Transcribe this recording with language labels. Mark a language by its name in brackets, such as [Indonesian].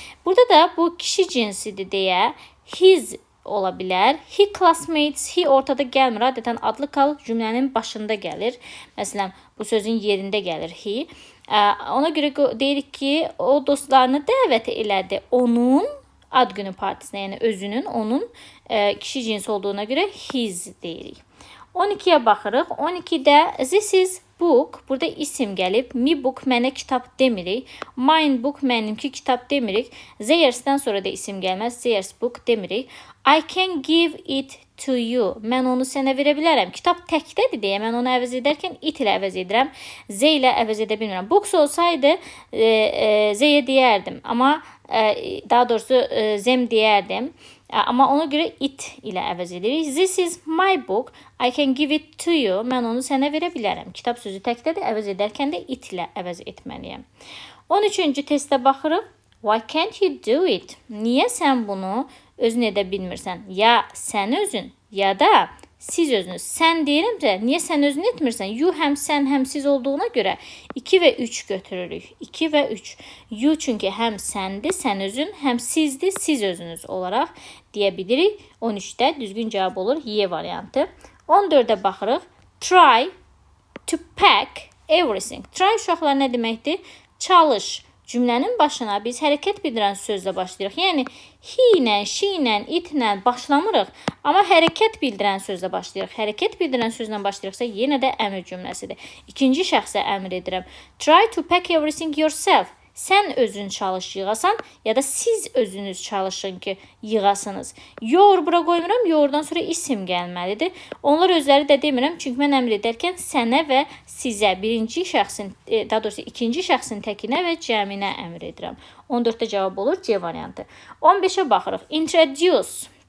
[Azerbaijani] Burada da bu kişi cinsidir deyə his ola bilər. He classmates, he ortada gəlmir. Adətən adlı kal cümlənin başında gəlir. Məsələn, bu sözün yerində gəlir he. Ona görə deyirik ki, o dostlarını dəvət elədi. Onun ad günü partisinə, yəni özünün, onun kişi cinsi olduğuna görə his deyirik. 12-yə baxırıq. 12-də [English] this is book. [Azerbaijani] Burada isim gəlib. [English] Me book, [Azerbaijani] mənə kitab demirik. [English] Mine book, [Azerbaijani] mənimki kitab demirik. Theirs'dən sonra da isim gəlməz. [English] Theirs book [Azerbaijani] demirik. [English] I can give it to you. [Azerbaijani] Mən onu sənə verə bilərəm. Kitab təkdədir deyə mən onu əvəz edərkən it ilə əvəz edirəm. Z ilə əvəz edə bilmirəm. Books olsaydı Z-yə deyərdim. Amma daha doğrusu zem deyərdim. Amma ona görə it ilə əvəz edirik. [English] This is my book. I can give it to you. [Azerbaijani] Mən onu sənə verə bilərəm. Kitab sözü təkdədir. Əvəz edərkən də it ilə əvəz etməliyəm. 13-cü testə baxırıq. [English] Why can't you do it? [Azerbaijani] Niyə sən bunu özün edə bilmirsən? Ya sən özün, ya da siz özünüz. Sən deyirəmsə, niyə sən özün etmirsən? You həm sən, həm siz olduğuna görə 2 və 3 götürürük. 2 və 3. You çünki həm səndir, sən özün, həm sizdir, siz özünüz olaraq deyə bilirik. 13-də düzgün cavab olur Y variantı. 14-də baxırıq. [English] Try to pack everything. [Azerbaijani] Try uşaqlar nə deməkdir? Çalış. Cümlənin başına biz hərəkət bildirən sözlə başlayırıq. Yəni, he ilə, she ilə, it ilə başlamırıq. Amma hərəkət bildirən sözlə başlayırıq. Hərəkət bildirən sözlə başlayırıqsa yenə də əmr cümləsidir. İkinci şəxsə əmr edirəm. [English] Try to pack everything yourself. [Azerbaijani] sən özün çalış yığasan, ya da siz özünüz çalışın ki, yığasınız. Your bura qoymuram, yourdan sonra isim gəlməlidir. Onlar özləri də demirəm, çünki mən əmr edərkən sənə və sizə, birinci şəxsin, daha doğrusu ikinci şəxsin təkinə və cəminə əmr edirəm. 14-də cavab olur C variantı. 15-ə baxırıq. Introduce.